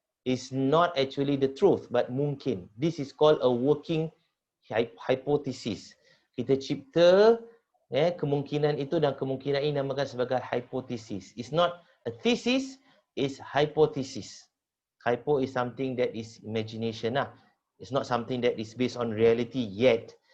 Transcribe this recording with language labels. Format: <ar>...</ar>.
<en>It's not actually the truth, but</en> <ms>mungkin.</ms> <en>This is called a working hypothesis.</en> <ms>Kita cipta kemungkinan itu dan kemungkinan ini namakan sebagai hypothesis.</ms> <en>It's not a thesis, it's hypothesis. Hypo is something that is imagination lah. It's not something that is based on reality yet.</en>